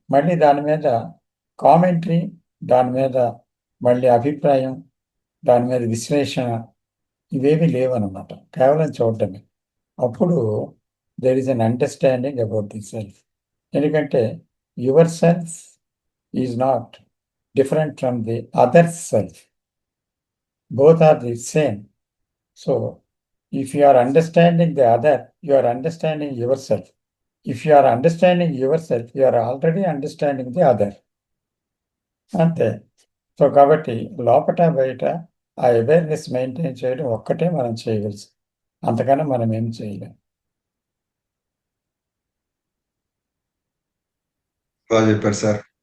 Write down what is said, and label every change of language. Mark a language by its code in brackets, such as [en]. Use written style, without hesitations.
[te] మళ్ళీ దాని మీద కామెంటరీ, దాని మీద మళ్ళీ అభిప్రాయం, దాని మీద విశ్లేషణ ఇవేవి లేవన్నమాట. కేవలం చూడటమే. [en] అప్పుడు there is an understanding about the self. ఎందుకంటే your self is not different from the other self. Both are the same. So if you are understanding the other, you are understanding yourself. If you are understanding yourself, you are already understanding the other. [te] అంతే. So కాబట్టి లోపట బయట ఆ awareness maintain చేయడం ఒక్కటే మనం చేయగలిసి, అంతకన్నా మనం ఏం చేయలేం. బాగా చెప్పారు సార్.